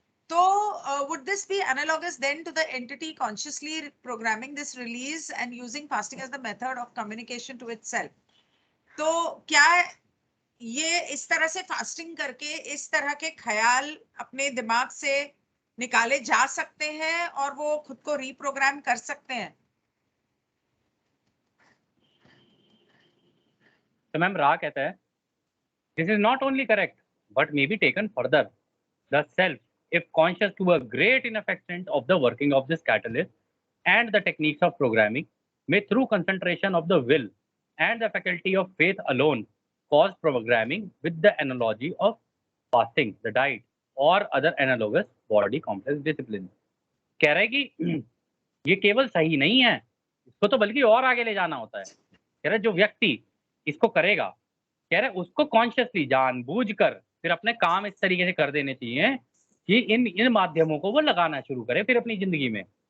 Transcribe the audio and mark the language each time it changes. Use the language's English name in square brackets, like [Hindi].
[English] तो would this be analogous then to the entity consciously programming this release and using fasting as the method of communication to itself? [Hindi] तो क्या ये इस तरह से fasting करके इस तरह के ख्याल अपने दिमाग से निकाले जा सकते हैं और वो खुद को रीप्रोग्राम कर सकते हैं? तो मैम रा कहता है [English] This is not only correct but may be taken further the self if conscious to a great enough extent of the working of this catalyst and the techniques of programming may through concentration of the will and the faculty of faith alone cause programming with the analogy of fasting, the diet or other analogous body complex disciplines. [Hindi] कह रहा है कि ये केवल सही नहीं है, इसको तो बल्कि और आगे ले जाना होता है। कह रहा है जो व्यक्ति इसको करेगा, कह रहा है उसको कॉन्शियसली जानबूझकर फिर अपने काम इस तरीके से कर देने चाहिए कि इन इन माध्यमों को वो लगाना शुरू करे फिर अपनी जिंदगी में।